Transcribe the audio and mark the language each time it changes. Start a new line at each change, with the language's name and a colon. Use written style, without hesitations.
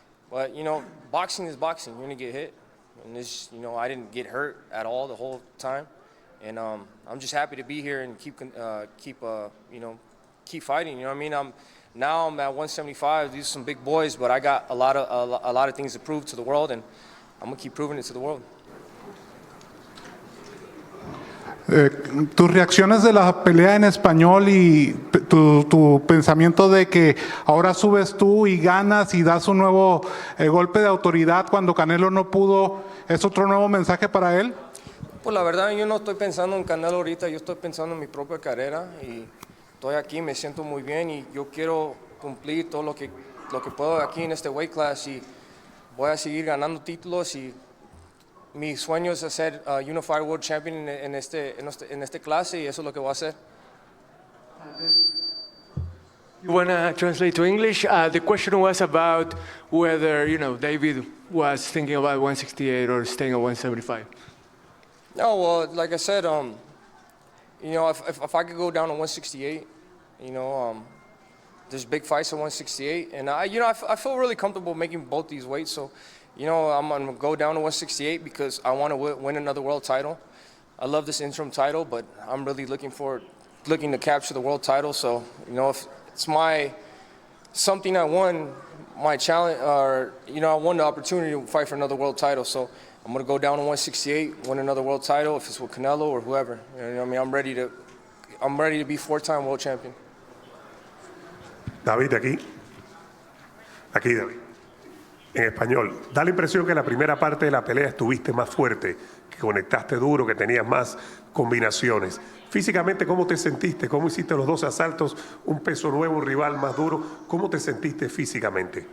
English: But boxing is boxing. You're gonna get hit. And this, I didn't get hurt at all the whole time, and I'm just happy to be here and keep fighting. You know what I mean? I'm at 175. These are some big boys, but I got a lot of things to prove to the world, and I'm gonna keep proving it to the world.
Spanish: Tus reacciones de la pelea en español y tu pensamiento de que ahora subes tú y ganas y das un nuevo golpe de autoridad cuando Canelo no pudo, ¿es otro nuevo mensaje para él? Pues la verdad, yo no estoy pensando en Canelo ahorita, yo estoy pensando en mi propia carrera y estoy aquí, me siento muy bien y yo quiero cumplir todo lo que puedo aquí en este
English: weight class
Spanish: y voy a seguir ganando títulos y mi sueño es ser
English: Unified World Champion
Spanish: en este clase y eso es lo que voy a hacer.
English: You want to translate to English? The question was about whether, David was thinking about 168 or staying at 175. No, well, like I said, if I could go down to 168, there's big fights at 168, and I feel really comfortable making both these weights. So, I'm gonna go down to 168 because I want to win another world title. I love this interim title, but I'm really looking to capture the world title. So, if it's something I won, my challenge, or I won the opportunity to fight for another world title. So I'm gonna go down to 168, win another world title, if it's with Canelo or whoever. I'm ready to be 4-time world champion.
Spanish: David, aquí, David. En español, da la impresión que en la primera parte de la pelea estuviste más fuerte, que conectaste duro, que tenías más combinaciones. Físicamente, ¿cómo te sentiste? ¿Cómo hiciste los 2 asaltos? Un peso nuevo, un rival más duro. ¿Cómo te sentiste físicamente?